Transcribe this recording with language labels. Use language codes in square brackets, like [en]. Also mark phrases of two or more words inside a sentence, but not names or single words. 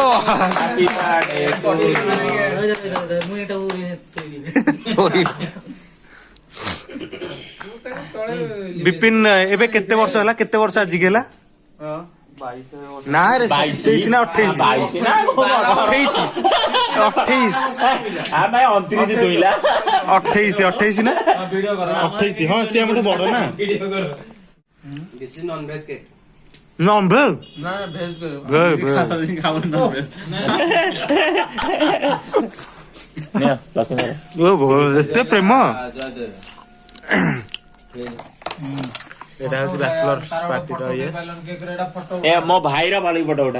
[or] ବିପିନ ଏବେ କେତେ ବର୍ଷ ହେଲା କେତେ ବର୍ଷ ଆଜିକି ହେଲା ନା ରେ 23 ନା 28 28 ନା 28 ହଁ ସିଏ ଆମଠୁ ବଡ ନା [en] This is non veg cake non veg [or] ନା ଭେଜ ଏତେ ପ୍ରେମ ଏଟା ହଉଛି [en] bachelor partyr [or] ଇଏ ଏ ମୋ ଭାଇର ବାଲି ଫଟୋ ଉଠା